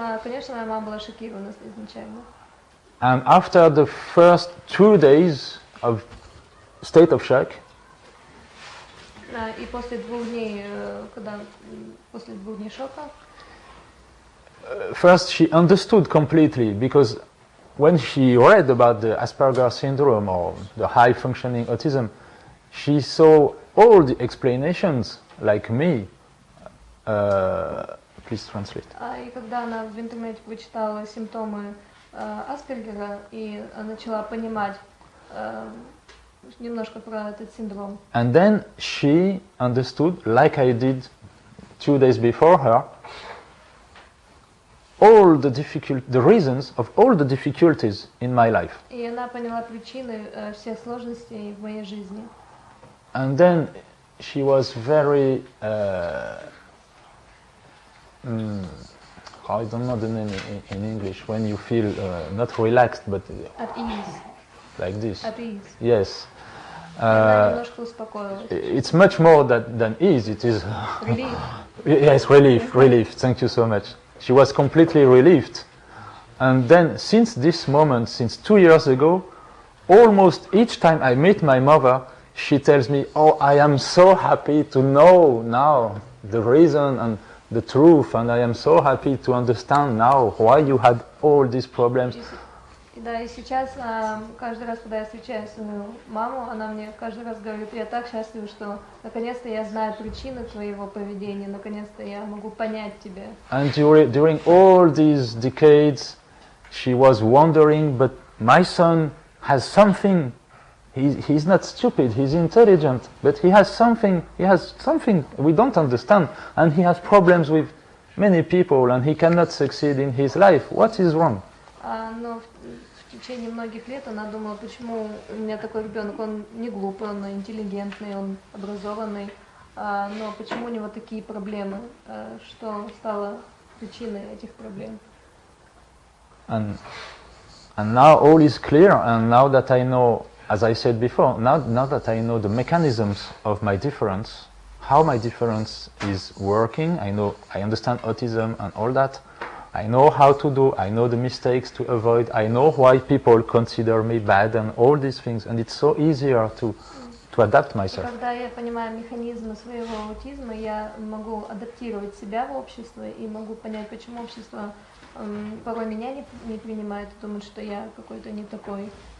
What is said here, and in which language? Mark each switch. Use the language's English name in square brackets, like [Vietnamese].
[Russian] Конечно, моя мама была шокирована изначально. [English] And after the first 2 days of state of shock, [Russian] и после 2 дней, после 2 дней шока, [English] first she understood completely, because when she read about the Asperger syndrome or the high functioning autism, she saw all the explanations like me. Please translate. [Russian] И когда она в интернете прочитала симптомы Аспергера и начала понимать немножко про этот синдром. [English] And then she understood, like I did 2 days before her, all the reasons of all the difficulties in my life. [Russian] И она поняла причины всех сложностей в моей жизни. [English] And then she was very, I don't know the name in English, when you feel not relaxed but at ease. Like this. At ease. Yes. [Russian] Немножко успокоилась. [English] It's much more than ease. It is relief. Yes, relief. Thank you so much. She was completely relieved, And then, since this moment, since 2 years ago, almost each time I meet my mother, she tells me, "Oh, I am so happy to know now the reason and the truth, and I am so happy to understand now why you had all these problems." [Russian] Да, и сейчас каждый раз, когда я встречаю свою маму, она мне каждый раз говорит: "Я так счастлива, что наконец-то я знаю причины твоего поведения, наконец-то я могу понять тебя." [English] And during all these decades, she was wondering, but my son has something. He's not stupid, he's intelligent, but he has something we don't understand, and he has problems with many people, and he cannot succeed in his life. What is wrong? [Russian] Но в течение многих лет она думала, почему у меня такой ребенок, он не глупый, он интеллигентный, он образованный, но почему у него такие проблемы, что стало причиной этих проблем. [English] And now all is clear, and now that I know, as I said before, now that I know the mechanisms of my difference, how my difference is working, I understand autism and all that, I know how to do, I know the mistakes to avoid, I know why people consider me bad and all these things, and it's so easier to adapt myself. [Russian] Когда я понимаю механизмы своего аутизма, я могу адаптировать себя в общество и могу понять, почему общество порой меня не принимает, думает, что я какой-то не такой.